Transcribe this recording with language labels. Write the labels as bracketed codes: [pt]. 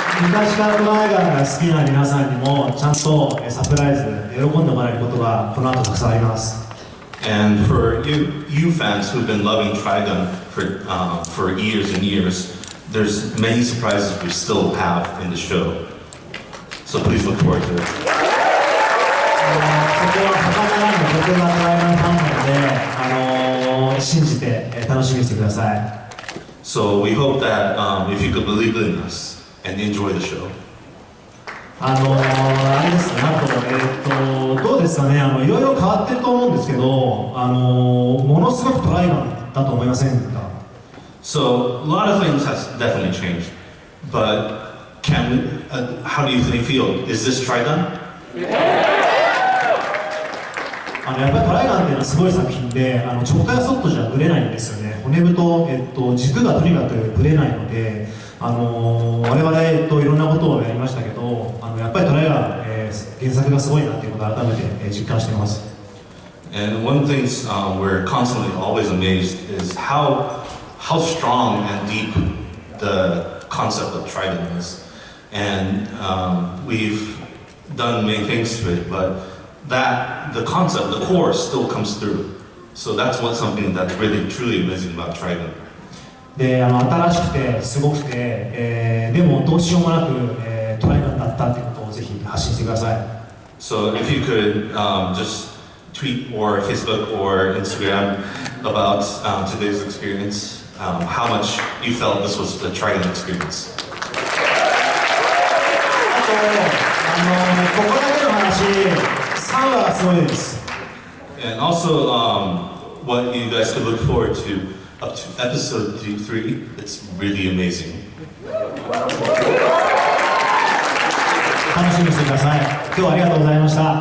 [ja] 昔からトライガンが好きな皆さんにもちゃんとサプライズで喜んでもらえることがこの後たくさんあります。 [en] And for you fans who've been loving Trigun for years and years, there's many surprises we still have in the show. So please look forward to it. [ja] そこは他ならぬ僕がトライガンファンなので、信じて楽しみにしてください。 [en] So we hope that if you could believe in us and enjoy the show. [ja] あれですね、あと、どうですかね、いろいろ変わってると思うんですけど、ものすごくトライガンだと思いませんか？ [en] So a lot of things has definitely changed, but how do you feel? Is this Trigun? [ja] やっぱりトライガンっていうのはすごい作品で、直下やソットじゃぶれないんですよね。骨太、軸がとにかくぶれないので、我々、いろんなことをやりましたけど、やっぱりトライガン、原作がすごいなっていうことを改めて実感しています。 [en] And one thing we're constantly always amazed is how strong and deep the concept of Trigun is. And we've done many things to it, but the concept, the core still comes through. So that's something that's really truly amazing about Trigun. [ja] で、新しくてすごくて、でもどうしようもなく、トライガンだったっていうことをぜひ発信してください。 [en] So if you could just tweet or Facebook or Instagram about today's experience, how much you felt this was the Trigun experience. [ja] ここだけの話、3話がすごいです。 [en] And also, what you guys could look forward to up to episode 3, it's really amazing. [ja] 楽しみにしてください。今日はありがとうございました。